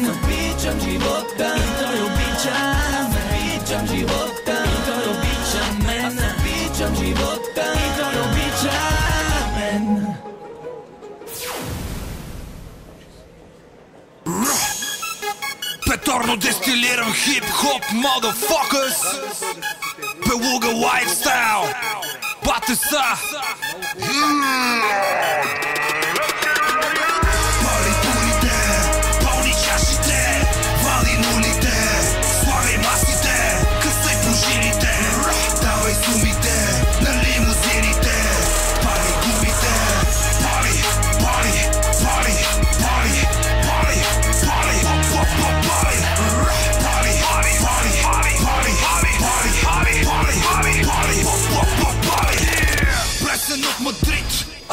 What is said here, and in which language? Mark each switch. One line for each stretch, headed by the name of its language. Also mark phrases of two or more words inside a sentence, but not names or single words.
Bulgarian: Аз обичам живота и той обича мен. Аз обичам живота и той обича мен. Аз обичам живота и той обича мен. Петорно дестилирам хип-хоп,
English: motherfuckers.
Bulgarian: Белуга лайфстайл, батеса. Пали турите, пълни чашите, вали нулите, слави масите, късай пружините, давай сумите на лимузините. Пали гумите, пали, пали, пали, пали, пали, пали, пали, пали, пали, пали, пали, пали, пали, пали, пали, пали. Плесен от Мадрид,